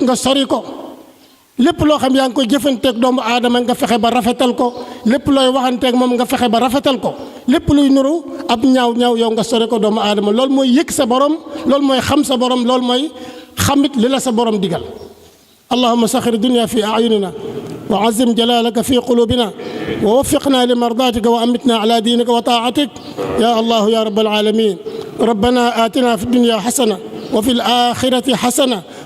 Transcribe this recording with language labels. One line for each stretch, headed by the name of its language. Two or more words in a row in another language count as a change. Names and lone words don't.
Wolof: nga sori ko lépp loo xam yaa ngi koy jëfanteeg doomu aadama nga fexe ba rafetal ko lépp looy waxanteeg moom nga fexe ba rafetal ko lépp luy nuru ab ñaaw yow nga sori ko doomu aadama loolu mooy yëg sa borom loolu mooy xam sa borom loolu mooy xamit li la sa borom digal
Arabic: اللهم صغر الدنيا في أعيننا وعظم جلالك في قلوبنا ووفقنا لمرضاتك وأمتنا على دينك وطاعتك يا الله يا رب العالمين ربنا آتنا في الدنيا حسنة وفي الآخرة حسنة